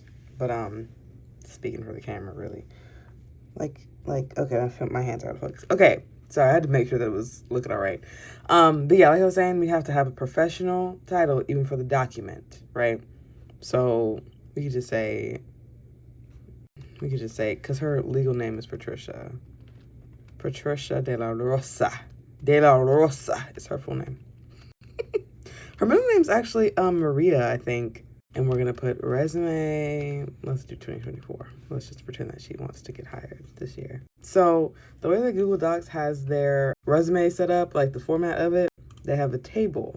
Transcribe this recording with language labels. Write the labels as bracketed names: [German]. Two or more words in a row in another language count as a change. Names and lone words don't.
[English] But, speaking for the camera, really. Okay, my hands are out of focus. Okay, so I had to make sure that it was looking all right. But yeah, like I was saying, we have to have a professional title even for the document, right? So we could just say, because her legal name is Patricia de la Rosa. De la Rosa is her full name. Her middle name's actually Maria, I think. And we're going to put resume, let's do 2024. Let's just pretend that she wants to get hired this year. So the way that Google Docs has their resume set up, the format of it, they have a table.